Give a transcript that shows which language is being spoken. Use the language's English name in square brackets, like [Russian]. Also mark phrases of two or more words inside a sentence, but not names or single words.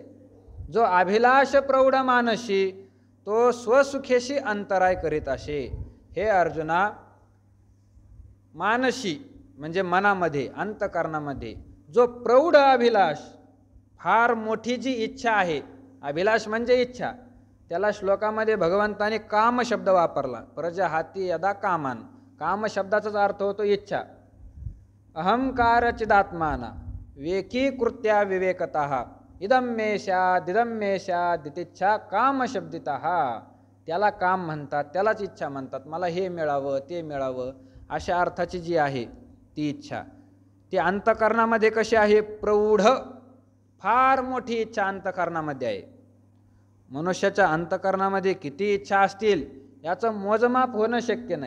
[Marathi] जो अभिलाष प्रौढ मानसी तो स्वसुखेशी अंतराय करीत असे. हे अर्जुना, मानसी म्हणजे मनामध्ये, अंतकरणामध्ये जो प्रौढ अभिलाष, फार मोठी जी इच्छा आहे, अभिलाष म्हणजे इच्छा, त्याला श्लोकामध्ये भगवंताने काम शब्द वापरला. [Sanskrit] प्रजहाती यदा कामान, [Marathi] काम शब्दाचाच अर्थ होतो इच्छा. [Sanskrit] अहंकार चिदात्माना वेकीकृत्या विवेकतः इदम मे स्यात् इदम मे स्यात् इच्छा काम शब्दितः. [Marathi] त्याला काम म्हणतात, त्यालाच इच्छा म्हणतात. मला हे मिळावं ते मिळावं अशा अर्थाची जी आहे ती इच्छा, ती अंतकरणामध्ये कशी आहे, प्रौढ, फार मोठी इच्छा अंतकरणामध्ये आहे. मनुष्याच्या अंतकरणामध्ये किती इच्छा असतील याचं मोजमाप होणं शक्य नाही.